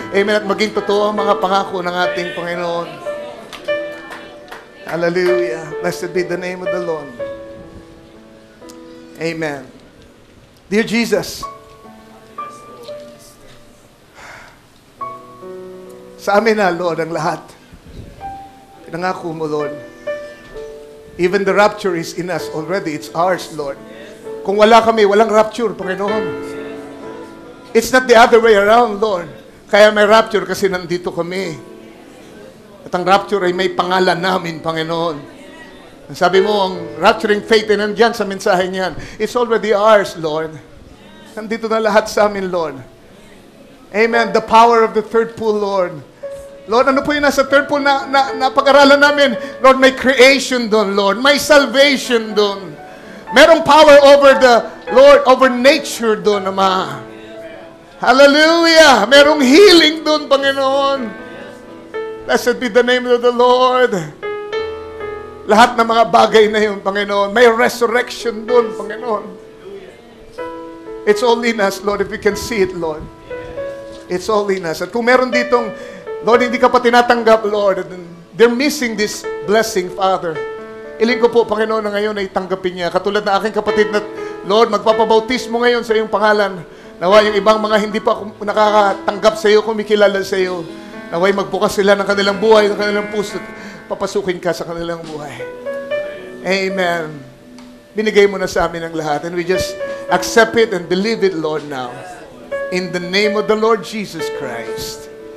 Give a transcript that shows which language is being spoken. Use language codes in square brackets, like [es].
[tl] Amen, at maging totoo ang mga pangako ng ating Panginoon. Hallelujah. [en] Blessed be the name of the Lord. [tl] Amen. Dear Jesus, sa amin na, Lord, ang lahat. Pinangako mo, [en] Lord. Even the rapture is in us already. It's ours, Lord. [tl] Kung wala kami, walang rapture, Panginoon. [en] It's not the other way around, Lord. [tl] Kaya may rapture kasi nandito kami. At ang rapture ay may pangalan namin, Panginoon. Sabi mo, ang rapturing faith ay nandyan sa mensahe niyan. [en] It's already ours, Lord. [tl] Nandito na lahat sa amin, Lord. Amen. [en] The power of the third pool, Lord. [tl] Lord, ano po yung nasa third pool na pag-aralan namin? Lord, may creation doon, Lord. May salvation doon. Merong [en] power over the, Lord, over nature [tl] doon, Ama. Hallelujah! Merong healing doon, Panginoon. [en] Blessed be the name of the Lord. [tl] Lahat ng mga bagay na yun, Panginoon. May resurrection doon, Panginoon. [en] It's all in us, Lord, if we can see it, Lord. It's all in us. [tl] At kung meron ditong, Lord, hindi ka pa tinatanggap, [en] Lord, they're missing this blessing, Father. [tl] Iling ko po, Panginoon, na ngayon ay tanggapin niya. Katulad na aking kapatid na, Lord, magpapabautismo ngayon sa iyong pangalan. Nawa yung ibang mga hindi pa nakakatanggap sa iyo, kumikilala sa iyo. Naway magbukas sila ng kanilang buhay, ng kanilang puso. Papasukin ka sa kanilang buhay. Amen. Binigay mo na sa amin ang lahat. [en] And we just accept it and believe it, Lord, now. In the name of the Lord Jesus Christ.